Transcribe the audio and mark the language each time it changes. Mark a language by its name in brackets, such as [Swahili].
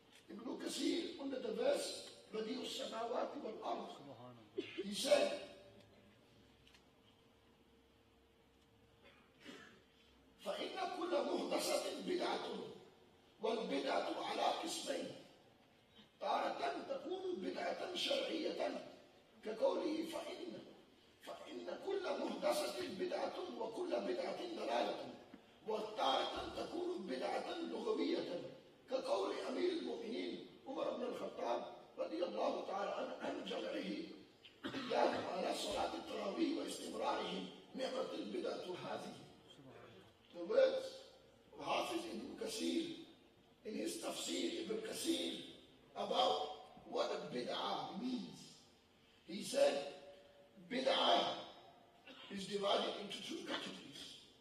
[English] Ibn Kathir, under the verse, Badi'u as-samawati wal-ard, he said, [Arabic] فإن كل محدثة بدعة والبدعة على قسمين. تارة تكون بدعة شرعية كقوله فإن كل محدثة بدعة وكل بدعة ضلالة. وتارة تكون بدعة لغوية كقول أمير المؤمنين عمر بن الخطاب رضي الله تعالى عن جمعه إياهم على صلاة التراويح واستمرارهم نعمة البدعة هذه. [English] The words of Hafiz ibn Kathir in his tafsir ibn Kathir about what a bid'ah means. He said, bid'ah is divided into two categories.